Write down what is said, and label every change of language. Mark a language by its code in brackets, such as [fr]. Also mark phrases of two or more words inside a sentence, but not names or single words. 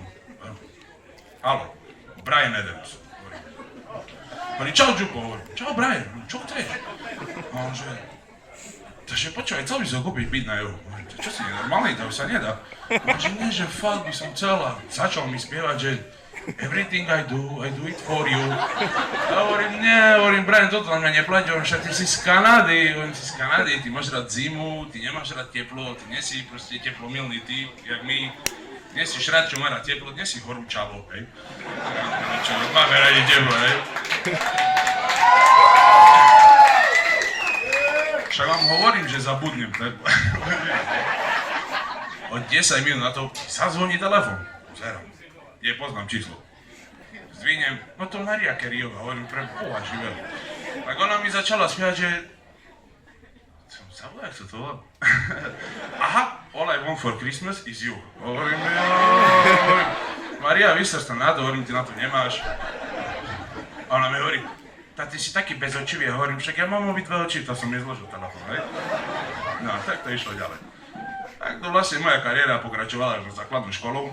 [sk] Haló, Brian Adams. Hovorí, čau Čupo, hovorí, čau Brian, čo chceš? A on že, takže počúvaj, chcel by som kúpiť byt na juhu. Čo si nenormálny, to už sa nedá. On že nie, že fakt by som chcel a začal mi spievať, že [en] everything I do it for you. [sk] A hovorím, Brian, toto na mňa neplatí, však ty si z Kanady, ty máš rád zimu, ty nemáš rád teplo, ty nie si proste teplomilný typ, jak my. Nie si šrát, čo má rád teplo, nie si horúčavo, hej. Čo, máme radi teplo, hej. Však vám hovorím, že zabudnem, tak? Od 10 minút na to sa zvoní telefón. Zero. Je, poznám číslo. Zdvihnem, no to Maria Careyová, hovorím pre Boha živého. Tak ona mi začala spievať, že... Som zabudol, jak sa to volá? [en] Aha, all I want for Christmas is you. [sk] Hovorím, Maria, vyser sa na to, hovorím, ty na to nemáš. A ona mi hovorí, ty si taký bezočivý, hovorím, však ja mám obi dve oči, to som nezložil telefón, hej? No, tak to išlo ďalej. Tak to vlastne moja kariéra pokračovala až na základnú školu.